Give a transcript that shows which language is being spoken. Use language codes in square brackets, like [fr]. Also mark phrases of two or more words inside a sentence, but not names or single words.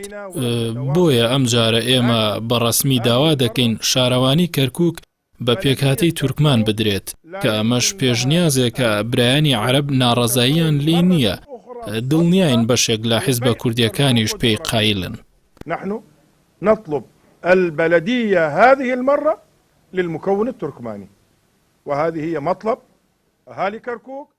[ckb] بۆیە ئەم جارە ئێمە بەڕەسمی داوا دەکەین شارەوانی کەرکووک بە پێکهاتەی تورکمان بدرێت کە ئەمەش پێشنیازێکە برایانی عەرەب ناڕەزاییان لێ نییە. دڵنیاین بەشێک لە حیزبە کوردیەکانیش پێی قایلن. [ar] نحن نطلب البلدية هذه المرة للمكون التركماني، وهذه هي مطلب أهالي كركوك.